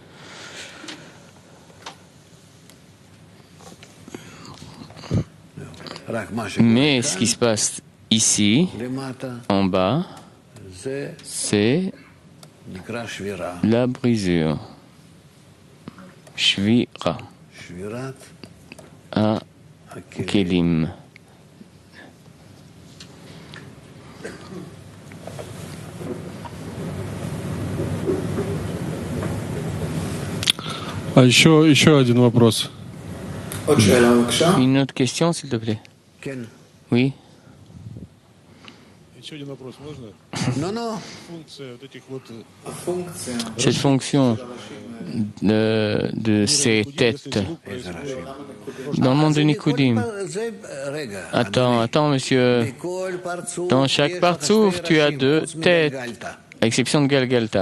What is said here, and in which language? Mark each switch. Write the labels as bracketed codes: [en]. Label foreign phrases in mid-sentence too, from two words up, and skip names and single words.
[fr] Mais ce qui se passe ici, en bas, c'est la brisure. [he] Shvira. À Kelim. [ru] А еще один вопрос. [fr] Une autre question, s'il te plaît. Oui. [ru] Еще один вопрос можно? [fr] Non. [ru] Функция вот этих вот... [fr] Cette fonction de ces têtes dans le monde de Nikodim. Attends, monsieur. Dans chaque partsouf, tu as 2 têtes, à exception de Galgalta.